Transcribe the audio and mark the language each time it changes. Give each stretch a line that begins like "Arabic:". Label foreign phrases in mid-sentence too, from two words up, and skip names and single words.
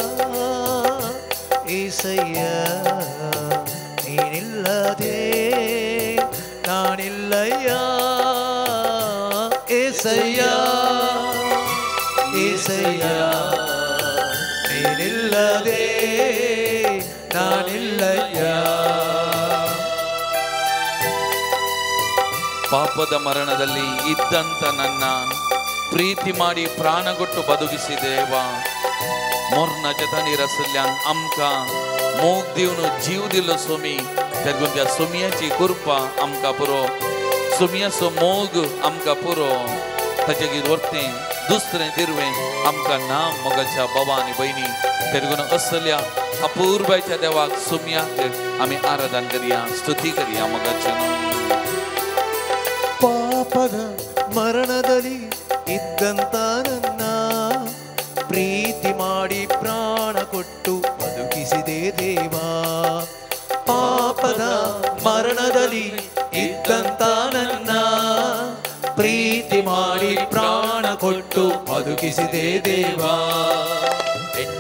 Kannada: ಏಸಯ್ಯ ನೀನಿಲ್ಲದೆ ನಾನಿಲ್ಲಯ್ಯ ಏಸಯ್ಯ ಏಸಯ್ಯ ನೀನಿಲ್ಲದೆ ನಾನಿಲ್ಲಯ್ಯ ಪಾಪದ ಮರಣದಲ್ಲಿ ಇದ್ದಂತ ನನ್ನ ಪ್ರೀತಿ ಮಾಡಿ ಪ್ರಾಣಗೊಟ್ಟು ಬದುಕಿಸಿದೇವ
Konkani: मोरना जतानी रसल्यान आमका मोग दिवन जीव दिलो सोमी तेगून त्या सोमयाची कृपा आमका पुरो सोमयाचो मोग आमका पुरो ताचेगीर वर्तें दुसरें दिरवें आमका ना मोगाच्या बाबा आनी भयणी तेगून असल्या अपूर्वाच्या देवाक सोमयाक आमी आराधन करया स्तुती करया मोगाच्या
Kannada: ಪಾಪದ ಮರಣದಲ್ಲಿ ಇದ್ದಂತ ನನ್ನ ಪ್ರೀತಿ ಮಾಡಿ ಪ್ರಾಣ ಕೊಟ್ಟು ಬದುಕಿಸಿದೆ ದೇವಾ ಪಾಪದ ಮರಣದಲ್ಲಿ ಇದ್ದಂತ ನನ್ನ ಪ್ರೀತಿ ಮಾಡಿ ಪ್ರಾಣ ಕೊಟ್ಟು ಬದುಕಿಸಿದೆ ದೇವಾ ನಿನ್ನ